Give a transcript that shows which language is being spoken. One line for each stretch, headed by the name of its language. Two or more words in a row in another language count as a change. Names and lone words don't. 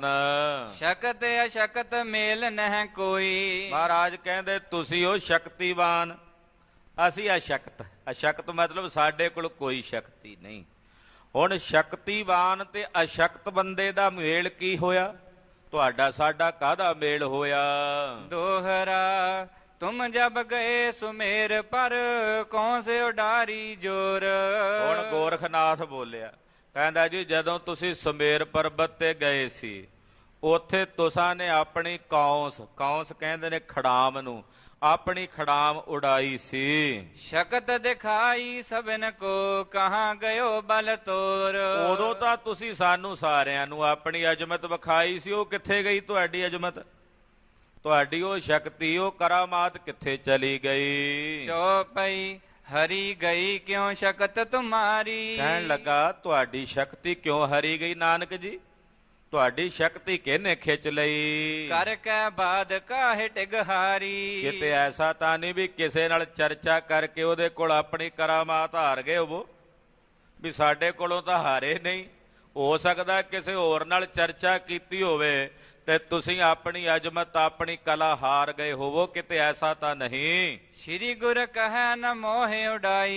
Braj: शकत अशकत मेल नहि कोई।
Punjabi: ਮਹਾਰਾਜ ਕਹਿੰਦੇ ਤੁਸੀਂ ਹੋ ਸ਼ਕਤੀਵਾਨ, ਅਸੀਂ ਅਸ਼ਕਤ। ਅਸ਼ਕਤ ਮਤਲਬ ਸਾਡੇ ਕੋਲ ਕੋਈ ਸ਼ਕਤੀ ਨਹੀਂ। ਹੁਣ ਸ਼ਕਤੀਵਾਨ ਤੇ ਅਸ਼ਕਤ ਬੰਦੇ ਦਾ ਮੇਲ ਕੀ ਹੋਇਆ? ਤੁਹਾਡਾ ਸਾਡਾ ਕਾਹਦਾ ਮੇਲ ਹੋਇਆ।
Braj: दोहरा तुम जब गए सुमेर पर कौन से उडारी जोर।
Punjabi: ਹੁਣ ਗੋਰਖਨਾਥ ਬੋਲਿਆ, ਕਹਿੰਦਾ ਜੀ ਜਦੋਂ ਤੁਸੀਂ ਸੁਮੇਰ ਪਰਬਤ ਤੇ ਗਏ ਸੀ ਉੱਥੇ ਤੁਸਾਂ ਨੇ ਆਪਣੀ ਕੌਂਸ, ਕੌਂਸ ਕਹਿੰਦੇ ਨੇ ਖੜਾਮ ਨੂੰ, ਆਪਣੀ ਖੜਾਮ ਉਡਾਈ ਸੀ।
Braj: शकत दिखाई सबन को कहाँ गयो बल तोर।
Punjabi: ਉਦੋਂ ਤਾਂ ਤੁਸੀਂ ਸਾਨੂੰ ਸਾਰਿਆਂ ਨੂੰ ਆਪਣੀ ਅਜ਼ਮਤ ਵਿਖਾਈ ਸੀ, ਉਹ ਕਿੱਥੇ ਗਈ ਤੁਹਾਡੀ ਅਜ਼ਮਤ, ਤੁਹਾਡੀ ਉਹ ਸ਼ਕਤੀ, ਉਹ ਕਰਾਮਾਤ ਕਿੱਥੇ ਚਲੀ ਗਈ।
Braj: चौपई हरी गई क्यों शकत तुम्हारी।
Punjabi: ਕਹਿਣ ਲੱਗਾ ਤੁਹਾਡੀ ਸ਼ਕਤੀ ਕਿਉਂ ਹਰੀ ਗਈ ਨਾਨਕ ਜੀ, ਤੁਹਾਡੀ ਸ਼ਕਤੀ ਕਿਹਨੇ ਖਿੱਚ ਲਈ।
Braj: कर कै बाद काहे टिगहारी।
Punjabi: ਕਿਤੇ ਐਸਾ ਤਾਂ ਨਹੀਂ ਵੀ ਕਿਸੇ ਨਾਲ ਚਰਚਾ ਕਰਕੇ ਉਹਦੇ ਕੋਲ ਆਪਣੀ ਕਰਾਮਾਤ ਹਾਰ ਗਏ ਹੋਵੋ, ਵੀ ਸਾਡੇ ਕੋਲੋਂ ਤਾਂ ਹਾਰੇ ਨਹੀਂ। ਹੋ ਸਕਦਾ ਕਿਸੇ ਹੋਰ ਨਾਲ ਚਰਚਾ ਕੀਤੀ ਹੋਵੇ ਤੇ ਤੁਸੀਂ ਆਪਣੀ ਅਜ਼ਮਤ, ਆਪਣੀ ਕਲਾ ਹਾਰ ਗਏ ਹੋਵੋ, ਕਿਤੇ ਐਸਾ ਤਾਂ ਨਹੀਂ।
Braj: श्री गुर कह न मोहे उडाई।